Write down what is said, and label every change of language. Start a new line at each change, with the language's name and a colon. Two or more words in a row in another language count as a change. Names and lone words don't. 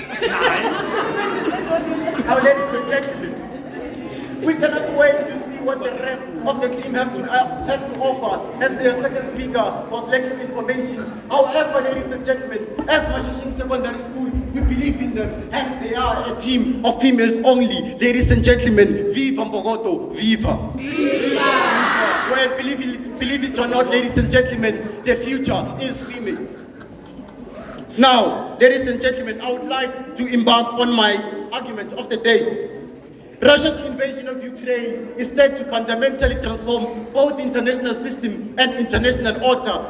English: Now, ladies and gentlemen, we cannot wait to see what the rest of the team have to offer, as their second speaker was lacking information. However, ladies and gentlemen, as Mashishing Secondary School, we believe in them, hence they are a team of females only. Ladies and gentlemen, viva Mbogoto, viva! Viva! Well, believe it or not, ladies and gentlemen, the future is female. Now, ladies and gentlemen, I would like to embark on my argument of the day. Russia's invasion of Ukraine is set to fundamentally transform both the international system and international order.